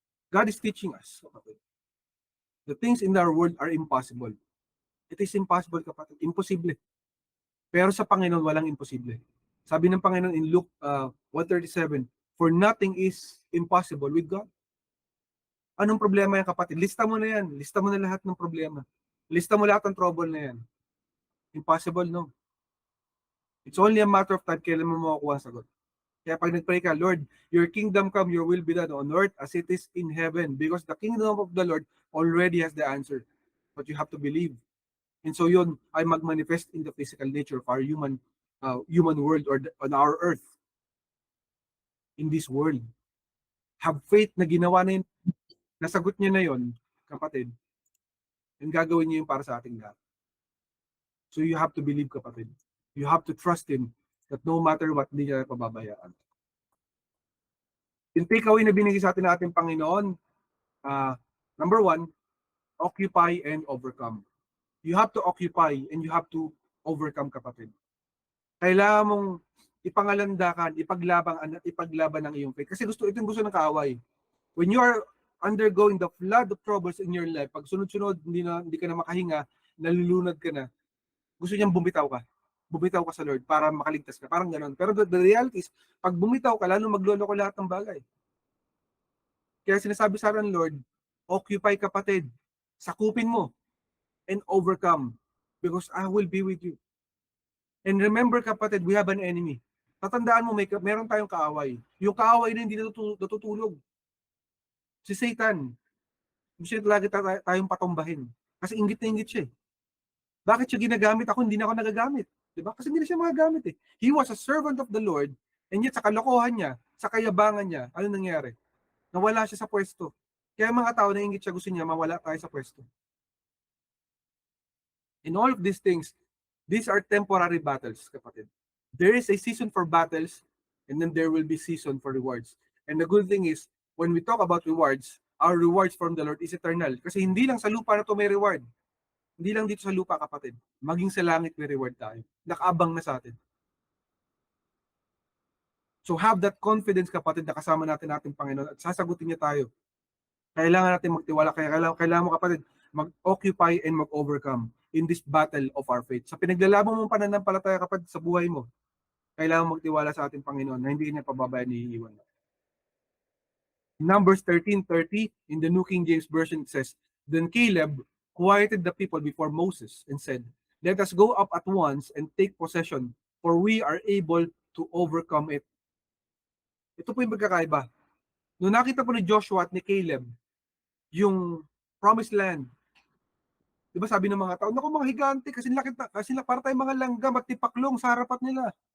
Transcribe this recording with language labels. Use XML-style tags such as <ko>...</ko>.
<en>God is teaching us, kapatid. The things in our world are impossible. It is impossible,</en> <tl>kapatid. Imposible. Pero sa Panginoon, walang imposible. Sabi ng Panginoon</tl> <en>in Luke 1:37, for nothing is impossible with God.</en> <tl>Anong problema yan, kapatid? Lista mo na yan. Lista mo na lahat ng problema. Lista mo lahat ng trouble na yan.</tl> <en>Impossible, no? It's only a matter of time</en> <tl>kailan mo makukuha ang sagot. Kaya pag nag-pray ka,</tl> <en>Lord, your kingdom come, your will be done on earth as it is in heaven. Because the kingdom of the Lord already has the answer. But you have to believe. And so yun ay mag-manifest in the physical nature of our human world or on our earth. In this world. Have faith</en> <tl>na ginawa na yun, nasagot niya na yun, kapatid. And gagawin niya yun para sa ating lahat.</tl> <en>So you have to believe, kapatid. You have to trust Him that no matter what,</en> <tl>hindi niya pababayaan. Yung takeaway na binigay sa atin ng ating Panginoon, number 1,</tl> <en>occupy and overcome. You have to occupy and you have to overcome, kapatid.</en> <tl>Kailangan mong ipangalandakan, ipaglaban ang iyong faith. Kasi itong gusto ng kaaway.</tl> <en>When you are undergoing the flood of troubles in your life,</en> <tl>pag sunod-sunod, hindi ka na makahinga, nalulunod ka na, gusto niyang bumitaw ka. Bumitaw ka sa Lord para makaligtas ka. Parang ganoon. Pero the reality is, pag bumitaw ka, lalo magloloko lahat ng bagay. Kaya sinasabi sa akin, Lord, occupy, kapatid. Sakupin mo and overcome because I will be with you.</tl> <en>And remember, kapatid, we have an enemy.</en> <tl>Tatandaan mo, meron tayong kaaway. Yung kaaway na hindi natutulog. Si Satan. Gusto niya lagi tayong patumbahin. Kasi inggit na inggit siya. Bakit siya ginagamit ako? Hindi na ako nagagamit. Diba? Kasi hindi na siya magagamit eh.</tl> <en>He was a servant of the Lord, and yet</en> <tl>sa kalokohan niya, sa kayabangan niya, ano nangyari? Nawala siya sa pwesto. Kaya mga tao na inggit siya, gusto niya mawala tayo sa pwesto.</tl> <en>In all of these things, these are temporary battles, kapatid. There is a season for battles, and then there will be season for rewards. And the good thing is, when we talk about rewards, our rewards from the Lord is eternal.</en> <tl>Kasi hindi lang sa lupa na to may reward. Hindi lang dito sa lupa, kapatid. Maging sa langit may reward tayo. Nakaabang na sa atin.</tl> <en>So have that confidence,</en> <tl>kapatid, na kasama natin ating Panginoon at sasagutin niya tayo. Kailangan natin magtiwala. Kailangan mo, kapatid, mag-occupy and mag-overcome in this battle of our faith. Sa pinaglalaban mong pananampalataya, kapatid, sa buhay mo, kailangan magtiwala sa ating Panginoon na hindi niya pababayaan ni iiwan.</tl> <en>Numbers 13:30 in the New King James Version says, Then Caleb quieted the people before Moses and said, Let us go up at once and take possession, for we are able to overcome it.</en> <tl>Ito po yung magkakaiba. Noong nakita po ni Joshua at ni Caleb yung promised land, di ba sabi ng mga tao, naku mga higante, kasi para tayong mga langgam at tipaklong sa harapat nila.</tl>